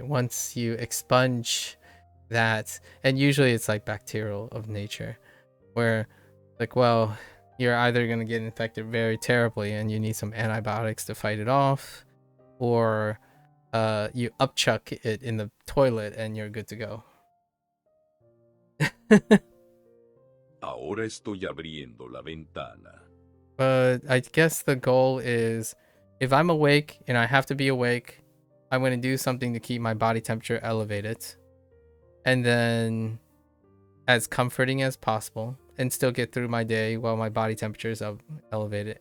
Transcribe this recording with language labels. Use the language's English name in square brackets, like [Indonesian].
[English] Once you expunge that, and usually it's like bacterial of nature, where like, well, you're either going to get infected very terribly and you need some antibiotics to fight it off, or you upchuck it in the toilet and you're good to go. [Spanish] Ahora estoy abriendo la ventana. [English] But I guess the goal is, if I'm awake and I have to be awake, I'm going to do something to keep my body temperature elevated, and then as comforting as possible, and still get through my day while my body temperature is elevated.